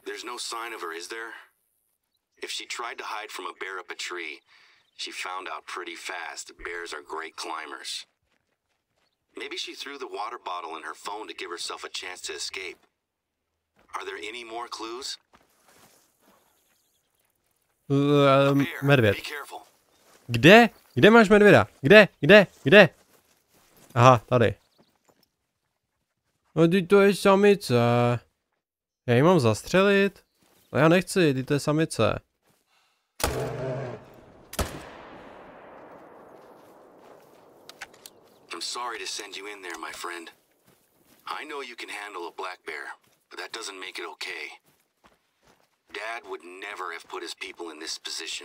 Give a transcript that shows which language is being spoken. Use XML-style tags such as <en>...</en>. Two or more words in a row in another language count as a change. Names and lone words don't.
<en>There's no sign of her, is there? If she tried to hide from a bear up a tree, she found out pretty fast that bears are great climbers. Maybe she threw the water bottle in her phone to give herself a chance to escape. Are there any more clues?</en> <cs>Medvěd.</cs> <en>Be careful.</en> <cs>Kde? Kde máš medvěda? Kde? Aha, tady. No, teď to je samice. Já ji mám zastřelit? No já nechci, teď to je samice.</cs> <en>I'm sorry to send you in there, my friend. I know you can handle a black bear, but that doesn't make it okay. Dad would never have put his people in this position.</en>